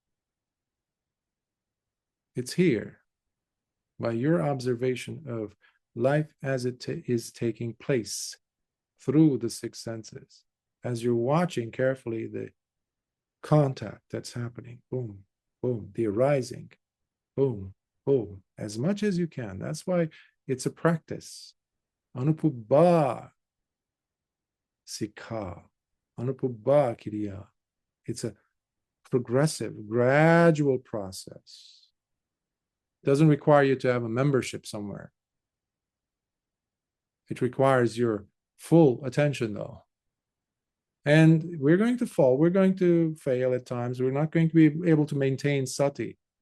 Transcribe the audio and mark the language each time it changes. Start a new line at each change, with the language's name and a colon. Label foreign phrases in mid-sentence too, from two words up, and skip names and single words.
English: It's here, by your observation of life as it is taking place through the 6 senses, as you're watching carefully the contact that's happening, boom, boom, the arising, boom, boom, as much as you can. That's why it's a practice.
Pali: Anupubba sikha, anupubba kiriya.
English: It's a progressive, gradual process. It doesn't require you to have a membership somewhere. It requires your full attention, though. And we're going to fall. We're going to fail at times. We're not going to be able to maintain sati.